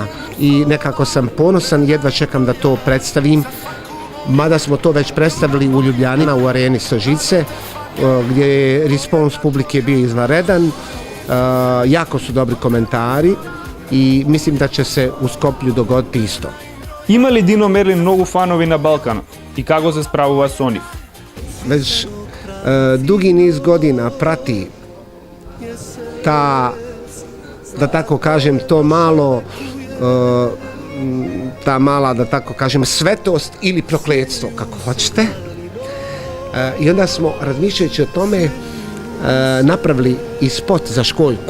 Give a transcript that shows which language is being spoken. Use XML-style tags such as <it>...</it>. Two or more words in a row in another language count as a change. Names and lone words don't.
<bs>I nekako sam ponosan, jedva čekam da to predstavim, mada smo to već predstavili u Ljubljani u areni Stožice, gdje je respons publike bio izvanredan, jako su dobri komentari i mislim da će se u Skoplju dogoditi isto.</bs> <mk>Има ли Дино Мерлин многу фанови на Балканот и како се справува со нив?</mk> <bs>Već dugi niz godina prati ta, da tako kažem, to malo, ta mala, da tako kažem, svetost ili prokletstvo, kako hoćete. I onda smo, razmišljajući o tome, napravili i spot za Školjku.</bs>